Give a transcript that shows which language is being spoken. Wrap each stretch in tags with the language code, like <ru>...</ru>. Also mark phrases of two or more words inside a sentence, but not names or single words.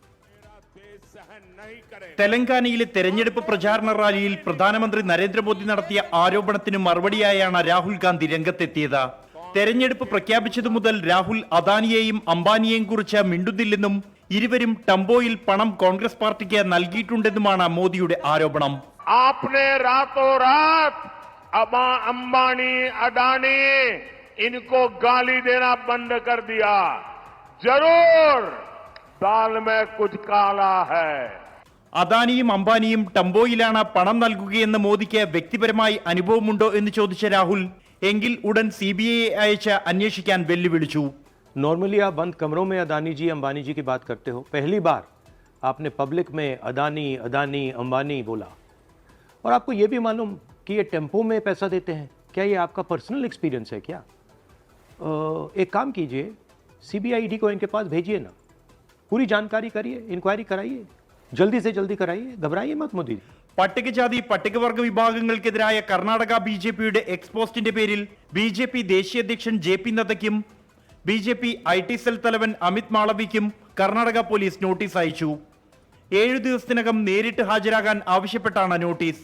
<ml>തെലങ്കാനയിലെ തെരഞ്ഞെടുപ്പ് പ്രചാരണ റാലിയിൽ പ്രധാനമന്ത്രി നരേന്ദ്രമോദി നടത്തിയ ആരോപണത്തിന് മറുപടിയായാണ് രാഹുൽ ഗാന്ധി രംഗത്തെത്തിയത്. തെരഞ്ഞെടുപ്പ് പ്രഖ്യാപിച്ചതു മുതൽ രാഹുൽ അദാനിയെയും അംബാനിയെയും കുറിച്ച് മിണ്ടുന്നില്ലെന്നും ഇരുവരും ടംബോയിൽ പണം കോൺഗ്രസ് പാർട്ടിക്ക് നൽകിയിട്ടുണ്ടെന്നുമാണ് മോദിയുടെ ആരോപണം.</ml> <hi>आपने रातों रात अंबानी अडानी इनको गाली देना बंद कर दिया. जरूर दाल में कुछ काला है.</hi> <ml>അദാനിയും അംബാനിയും ടംബോയിലാണ് പണം നൽകുകയെന്ന് മോദിക്ക് വ്യക്തിപരമായി അനുഭവമുണ്ടോ എന്ന് ചോദിച്ച രാഹുൽ എങ്കിൽ ഉടൻ CBI അയച്ച് അന്വേഷിക്കാൻ വെല്ലുവിളിച്ചു.</ml> <hi>नॉर्मली आप बंद कमरों में अदानी जी अंबानी जी की बात करते हो, पहली बार आपने पब्लिक में अदानी अदानी अंबानी बोला. और आपको ये भी मालूम कि ये टेम्पो में पैसा देते हैं. क्या ये आपका</hi> <en>personal experience</en> <hi>है क्या? एक काम कीजिए, CBI को इनके पास भेजिए ना, पूरी जानकारी करिए, इंक्वायरी कराइए, जल्दी से जल्दी कराइए, घबराइए मत मोदी.</hi> <ml>പട്ടികജാതി പട്ടികവർഗ വിഭാഗങ്ങൾക്കെതിരായ കർണാടക BJPയുടെ എക്സ്പോസ്റ്റിന്റെ പേരിൽ BJP ദേശീയ അധ്യക്ഷൻ JP നദ്ദയ്ക്കും BJP IT സെൽ തലവൻ അമിത് മാളവിക്കും കർണാടക പോലീസ് നോട്ടീസ് അയച്ചു. 7 ദിവസത്തിനകം നേരിട്ട് ഹാജരാകാൻ ആവശ്യപ്പെട്ടാണ് നോട്ടീസ്.</ml>